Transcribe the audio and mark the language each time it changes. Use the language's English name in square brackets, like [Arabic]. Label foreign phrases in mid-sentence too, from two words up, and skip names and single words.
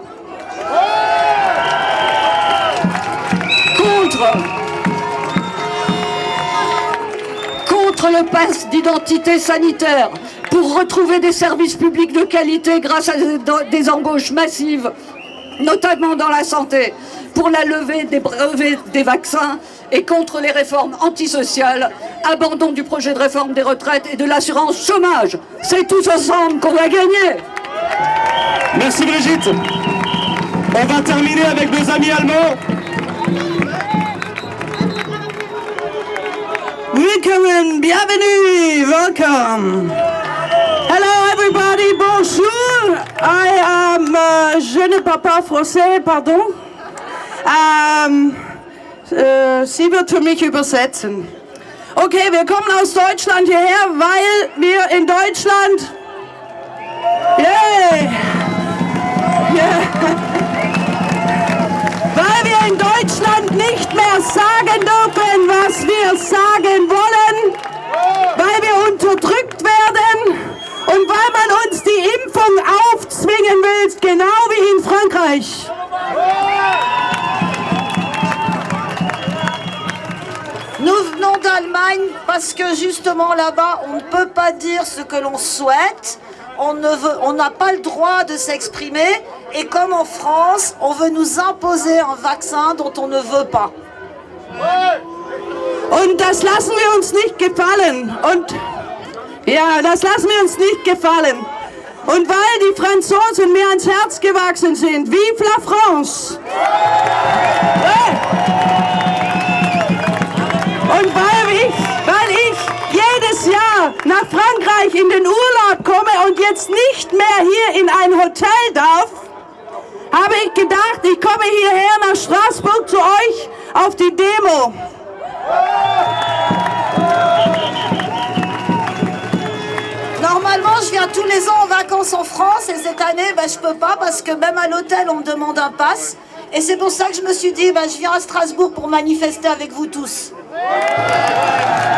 [French] Contre le pass d'identité sanitaire, pour retrouver des services publics de qualité grâce à des embauches massives, notamment dans la santé, pour la levée des brevets des vaccins et contre les réformes antisociales, abandon du projet de réforme des retraites et de l'assurance chômage. C'est tous ensemble qu'on va gagner. Merci Brigitte. On va terminer avec nos amis allemands. [German] Willkommen, [French] bienvenue, [English] welcome. Hello everybody, [French] bonjour. Je ne parle pas français, pardon. [German] Sie wird für mich übersetzen. Okay, wir kommen aus Deutschland hierher, weil wir in Deutschland... [English] Yeah. [German] Weil wir in Deutschland nicht mehr sagen dürfen, was wir sagen wollen, weil wir unterdrückt werden und weil man uns die Impfung aufzwingen will, genau wie in Frankreich. [French] Nous venons d'Allemagne parce que justement là-bas, on ne peut pas dire ce que l'on souhaite, on n'a pas le droit de s'exprimer et comme en France, on veut nous imposer un vaccin dont on ne veut pas. [German] Und das lassen wir uns nicht gefallen. Das lassen wir uns nicht gefallen. Und weil die Franzosen mir ans Herz gewachsen sind, [French] vive la France! [German] Und weil ich jedes Jahr nach Frankreich in den Urlaub komme und jetzt nicht mehr hier in ein Hotel darf, habe ich gedacht, ich komme hierher nach Straßburg zu euch auf die Demo. [French] Normalement, je viens tous les ans en vacances en France et cette année, je peux pas parce que même à l'hôtel, on me demande un pass. Et c'est pour ça que je me suis dit, je viens à Strasbourg pour manifester avec vous tous.